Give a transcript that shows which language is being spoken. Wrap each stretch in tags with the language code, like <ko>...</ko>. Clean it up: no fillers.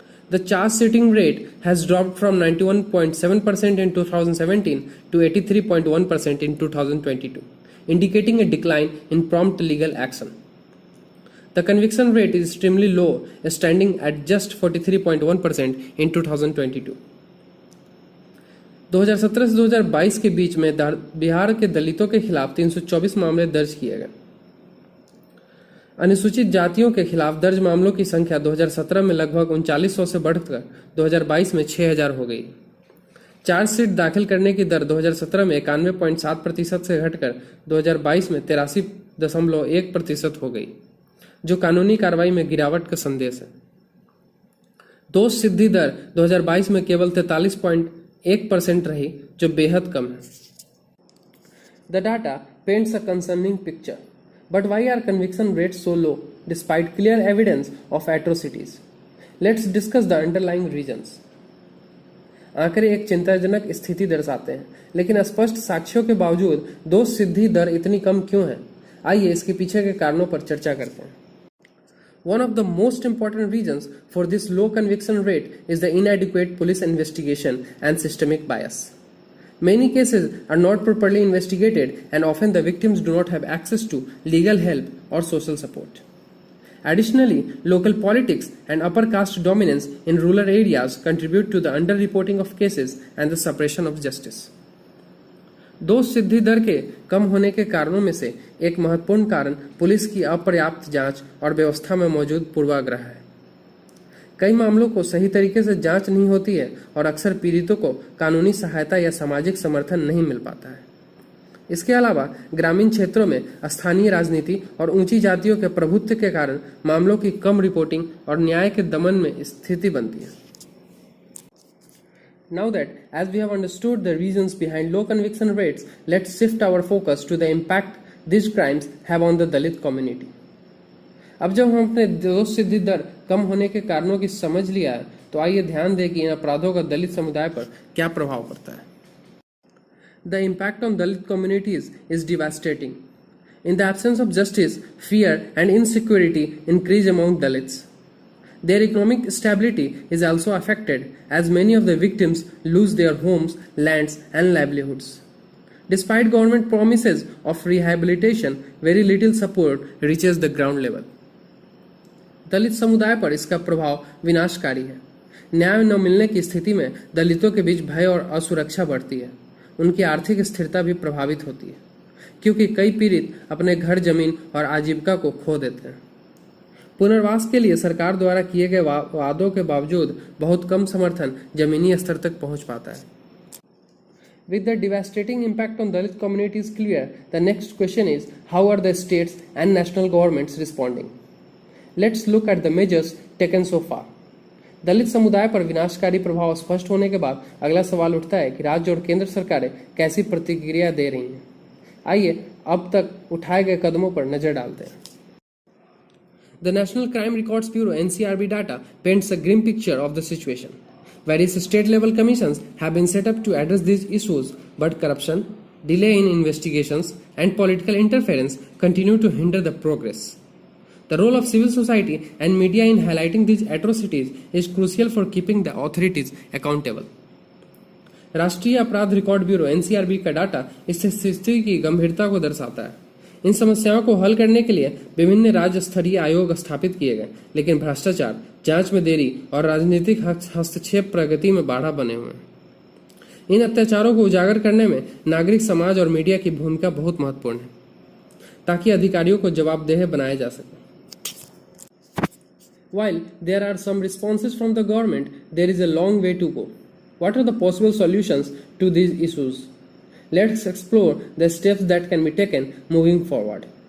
<en>The charge sheeting rate has dropped from 91.7% in 2017 to 83.1% in 2022, indicating a decline in prompt legal action. The conviction rate is extremely low, standing at just 43.1% in 2022.</en> <hi>2017 से 2022 के बीच में बिहार के दलितों के खिलाफ 324 मामले दर्ज किए गए। अनुसूचित जातियों के खिलाफ दर्ज मामलों की संख्या 2017 में लगभग 3900 से बढ़कर 2022 में 6000 हो गई। चार्जशीट दाखिल करने की दर 2017 में 91.7% से घटकर 2022 में 83.1% हो गई, जो कानूनी कार्रवाई में गिरावट का संदेश है। दोष सिद्धि दर 2022 में केवल 43.1% रही, जो बेहद कम है।</hi> <en>The data paints a concerning picture. But why are conviction rates so low despite clear evidence of atrocities? Let's discuss the underlying reasons.</en> <hi>आंकड़े एक चिंताजनक स्थिति दर्शाते हैं, लेकिन स्पष्ट साक्ष्यों के बावजूद दोष सिद्धि दर इतनी कम क्यों है? आइए इसके पीछे के कारणों पर चर्चा करते हैं।</hi> <en>One of the most important reasons for this low conviction rate is the inadequate police investigation and systemic bias. Many cases are not properly investigated and often the victims do not have access to legal help or social support. Additionally, local politics and upper caste dominance in rural areas contribute to the underreporting of cases and the suppression of justice.</en> <hi>दोष सिद्धि दर के कम होने के कारणों में से एक महत्वपूर्ण कारण पुलिस की अपर्याप्त जांच और व्यवस्था में मौजूद पूर्वाग्रह है। कई मामलों को सही तरीके से जांच नहीं होती है और अक्सर पीड़ितों को कानूनी सहायता या सामाजिक समर्थन नहीं मिल पाता है। इसके अलावा ग्रामीण क्षेत्रों में स्थानीय राजनीति और ऊंची जातियों के प्रभुत्व के कारण मामलों की कम रिपोर्टिंग और न्याय के दमन में स्थिति बनती है।</hi> <en>Now that as we have understood the reasons behind low conviction rates, let's shift our focus to the impact these crimes have on the Dalit community.</en> <hi>अब जब हम अपने दोष सिद्धि दर कम होने के कारणों की समझ लिया है, तो आइए ध्यान दें कि इन अपराधों का दलित समुदाय पर क्या प्रभाव पड़ता है।</hi> <en>The impact on Dalit communities is devastating. In the absence of justice, fear and insecurity increase among Dalits. Their economic stability is also affected as many of the victims lose their homes, lands and livelihoods. Despite government promises of rehabilitation, very little support reaches the ground level.</en> <hi>दलित समुदाय पर इसका प्रभाव विनाशकारी है। न्याय न मिलने की स्थिति में दलितों के बीच भय और असुरक्षा बढ़ती है। उनकी आर्थिक स्थिरता भी प्रभावित होती है, क्योंकि कई पीड़ित अपने घर, जमीन और आजीविका को खो देते हैं। पुनर्वास के लिए सरकार द्वारा किए गए वादों के बावजूद बहुत कम समर्थन जमीनी स्तर तक पहुंच पाता है।</hi> <en>With the devastating impact on Dalit communities clear, the next question is how are the states and national governments responding? Let's look at the measures taken so far.</en> <hi>दलित समुदाय पर विनाशकारी प्रभाव स्पष्ट होने के बाद अगला सवाल उठता है कि राज्य और केंद्र सरकारें कैसी प्रतिक्रिया दे रही हैं। आइए अब तक उठाए गए कदमों पर नजर डालते हैं।</hi> <en>The National Crime Records Bureau (NCRB) data paints a grim picture of the situation. Various state-level commissions have been set up to address these issues, but corruption, delay in investigations, and political interference continue to hinder the progress. The role of civil society and media in highlighting these atrocities is crucial for keeping the authorities accountable.</en> <hi>राष्ट्रीय अपराध record bureau (NCRB) का data इस स्थिति की गंभीरता को दर्शाता है। इन समस्याओं को हल करने के लिए विभिन्न राज्य स्तरीय आयोग स्थापित किए गए, लेकिन भ्रष्टाचार, जांच में देरी और राजनीतिक हस्तक्षेप प्रगति में बाधा बने हुए हैं। इन अत्याचारों को उजागर करने में नागरिक समाज और मीडिया की भूमिका बहुत महत्वपूर्ण है, ताकि अधिकारियों को जवाबदेह बनाया जा सके।</hi> <en>While there are some responses from the government, there is a long way to go. What are the possible solutions to these issues? Let's explore the steps that can be taken moving forward.</en>